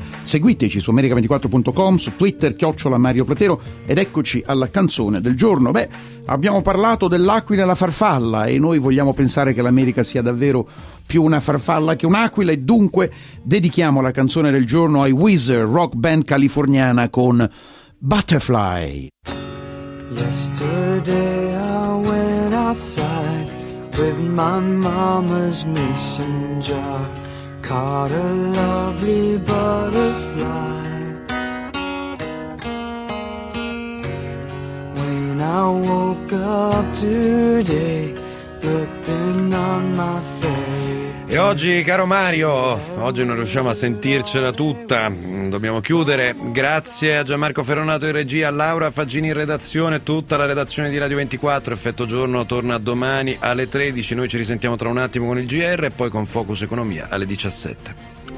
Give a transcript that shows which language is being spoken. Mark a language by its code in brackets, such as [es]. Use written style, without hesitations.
[it] Seguiteci su america24.com, su Twitter, @MarioPlatero, ed eccoci alla canzone del giorno. Beh, abbiamo parlato dell'aquila e la farfalla e noi vogliamo pensare che l'America sia davvero più una farfalla che un'aquila, e dunque dedichiamo la canzone del giorno ai Weezer, rock band californiana con Butterfly. [en] Yesterday I went outside with my mama's mason jar, caught a lovely butterfly. When I woke up today, looked in on my face, [it] E oggi, caro Mario, oggi non riusciamo a sentircela tutta. Dobbiamo chiudere. Grazie a Gianmarco Ferronato in regia, a Laura Faggini in redazione, tutta la redazione di Radio 24. Effetto Giorno torna domani alle 13. Noi ci risentiamo tra un attimo con il GR e poi con Focus Economia alle 17.